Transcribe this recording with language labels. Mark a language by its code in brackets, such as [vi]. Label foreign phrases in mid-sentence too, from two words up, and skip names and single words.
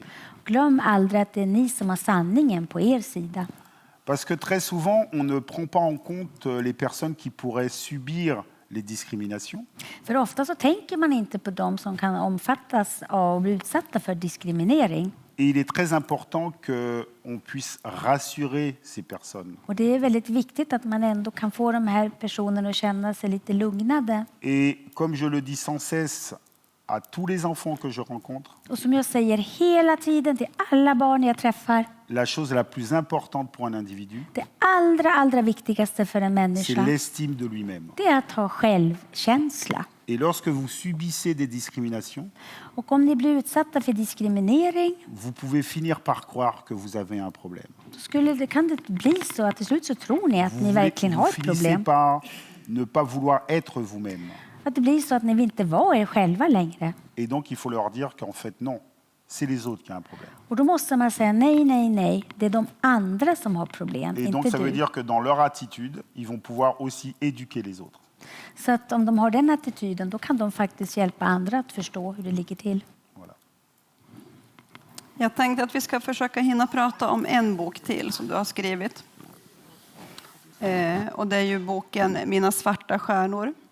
[sv] glöm aldrig att det är ni som har sanningen på er sida. [fr] Parce que très souvent, on ne prend pas en compte les personnes qui pourraient subir les discriminations. [sv] För ofta så tänker man inte på de som kan omfattas av och bli utsatta för diskriminering. [fr] Et il est très important qu'on puisse rassurer ces personnes. [sv] Och det är väldigt viktigt att man ändå kan få de här personerna att känna sig lite lugnade. [fr] Et comme je le dis sans cesse à tous les enfants que je rencontre, [sv] Och som jag säger hela tiden till alla barn jag träffar, [fr] la chose la plus importante pour un individu, [sv] det allra viktigaste för en [fr] c'est [sv] människa, [fr] l'estime de lui-même. [sv] det är att ha självkänsla. [fr] Et lorsque vous subissez des discriminations, [sv] Och om ni blir utsatta för diskriminering, [fr] vous pouvez finir par croire que vous avez un problème. [sv] då kan det bli så att till slut så tror ni att ni verkligen har ett [fr] finissez [sv] problem. [fr] par ne pas vouloir être vous-même. [sv] Att det blir så att ni inte var er själva längre. [fr] Et donc il faut leur dire qu'en fait non, c'est les autres qui ont un problème. [sv] Och då måste man säga nej. Det är de andra som har problem, [fr] Et donc [sv] inte [fr] ça veut [sv] du. [fr] dire que dans leur attitude, ils vont pouvoir aussi éduquer les autres. [sv] Så att om de har den attityden, då kan de faktiskt hjälpa andra att förstå hur det ligger till. [fr] Voilà. [sv] Jag tänkte att vi ska försöka hinna prata om en bok till som du har skrivit. Och det är ju boken Mina svarta stjärnor.